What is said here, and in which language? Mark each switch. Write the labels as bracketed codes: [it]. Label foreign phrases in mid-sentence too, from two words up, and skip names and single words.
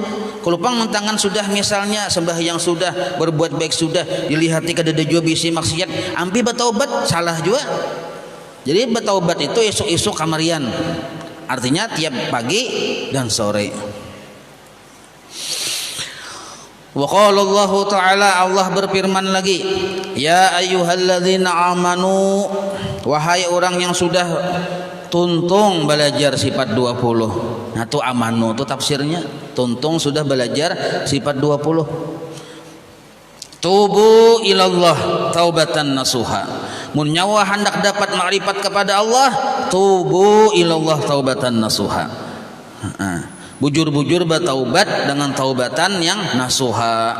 [bjn] Kelupang mentangan sudah misalnya sembahyang sudah, berbuat baik sudah, dilihati kada ada jua bisi maksiat, ampi bertaubat salah juga. Jadi bertaubat itu esok-esok kamarian, artinya tiap pagi dan sore. [ar] وقال الله تعالى, [bjn] Allah berfirman lagi, [ar] يا أيها الذين آمنوا, [bjn] wahai orang yang sudah tuntung belajar sifat 20. Nah itu amanu itu tafsirnya, tuntung sudah belajar sifat 20. [ar] توبوا إلى الله توبة نصوحا, [bjn] mun nyawa hendak dapat makrifat kepada Allah, [ar] توبوا إلى الله توبة نصوحا. [bjn] Bujur-bujur bertaubat dengan taubatan yang nasuha.